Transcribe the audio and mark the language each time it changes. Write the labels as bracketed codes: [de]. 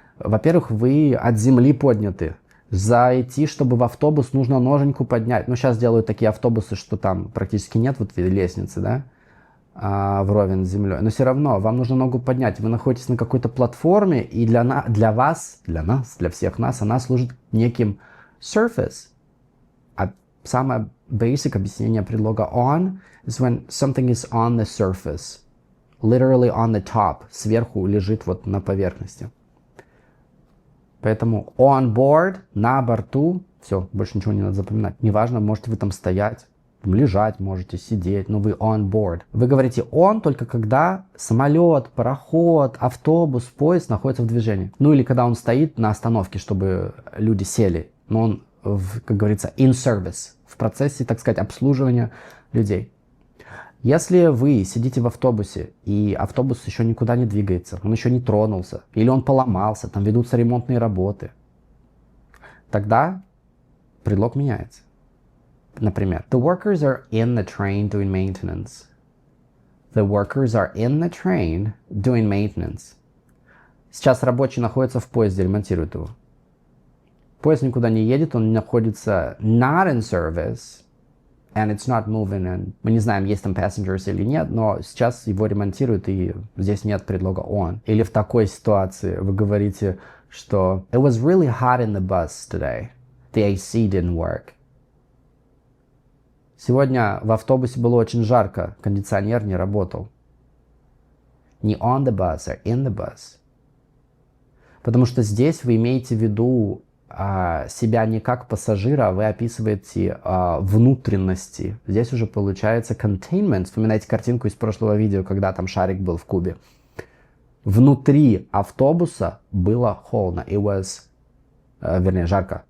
[ru] Во-первых, вы от земли подняты. Зайти, чтобы в автобус, нужно ноженьку поднять. Ну, сейчас делают такие автобусы, что там практически нет вот лестницы, да, вровень с землей. Но все равно вам нужно ногу поднять. Вы находитесь на какой-то платформе, и для всех нас, она служит неким surface. [en] Самое basic [ru] объяснение предлога [en] on is when something is on the surface. Literally on the top. [ru] Сверху лежит вот на поверхности. Поэтому [en] on board, [ru] на борту, все, больше ничего не надо запоминать. Неважно, можете вы там стоять, лежать, можете сидеть, но вы [en] on board. [ru] Вы говорите on только когда самолет, пароход, автобус, поезд находится в движении. Ну или когда он стоит на остановке, чтобы люди сели. Но он как говорится, [en] in service, [ru] в процессе, так сказать, обслуживания людей. Если вы сидите в автобусе, и автобус еще никуда не двигается, он еще не тронулся, или он поломался, там ведутся ремонтные работы, тогда предлог меняется. [en] Например, the workers are in the train doing maintenance. The workers are in the train doing maintenance. [ru] Сейчас рабочий находится в поезде, ремонтирует его. Поезд никуда не едет, он находится [en] not in service, and it's not moving. [ru] And мы не знаем, есть там passengers или нет, но сейчас его ремонтируют, и здесь нет предлога on. Или в такой ситуации вы говорите, что [en] it was really hot in the bus today. The AC didn't work. [ru] Сегодня в автобусе было очень жарко, кондиционер не работал. [en] Не on the bus, а in the bus. [ru] Потому что здесь вы имеете в виду себя не как пассажира, а вы описываете внутренности. Здесь уже получается containment. Вспоминайте картинку из прошлого видео, когда там шарик был в кубе. Внутри автобуса было холодно. [en] It was, [ru] вернее, жарко.